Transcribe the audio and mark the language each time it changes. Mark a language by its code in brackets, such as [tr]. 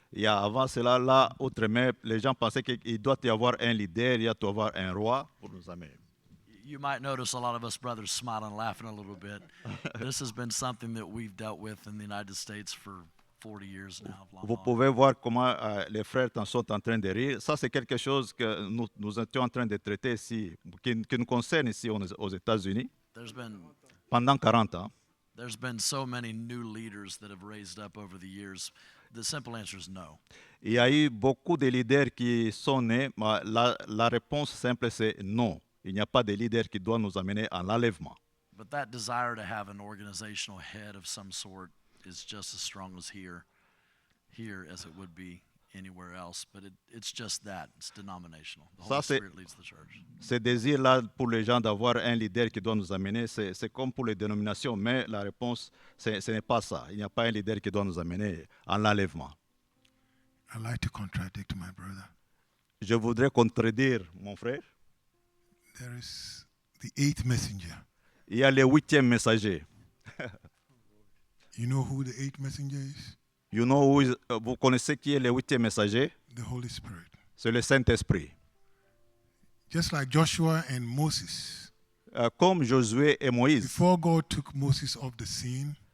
[fr] Il y a avant cela, là, outre-mer, les gens pensaient qu'il doit y avoir un leader, il doit y avoir un roi pour nous amener. [en] You might notice a lot of us brothers smiling and laughing a little bit. This has been something that we've dealt with in the United States for 40 years now. [fr] Vous pouvez voir comment les frères sont en train de rire. Ça, c'est quelque chose que nous étions en train de traiter ici, qui nous concerne ici aux États-Unis pendant 40 ans. [en] There's been so many new leaders that have raised up over the years. The simple answer is no. [fr] Il y a eu beaucoup de leaders qui sont nés, mais la réponse simple, c'est non. Il n'y a pas de leader qui doit nous amener à l'enlèvement. [en] But that desire to have an organizational head of some sort is just as strong as here as it would be anywhere else. But it's just that. It's denominational. The Holy Spirit leads the church. [fr] Ce désir-là pour les gens d'avoir un leader qui doit nous amener, c'est comme pour les dénominations, mais la réponse, ce n'est pas ça. Il n'y a pas un leader qui doit nous amener à l'enlèvement. [en] I'd like to contradict my brother. [fr] Je voudrais contredire mon frère. [en] There is the eighth messenger. [fr] Il y a le 8e messager. [en] You know who the eighth messenger is? [fr] Vous connaissez qui est le 8e messager? [en] The Holy Spirit. [fr] C'est le Saint-Esprit. [en] Just like Joshua and Moses. [fr] Comme Josué et Moïse. [en] Before God took Moses off the scene,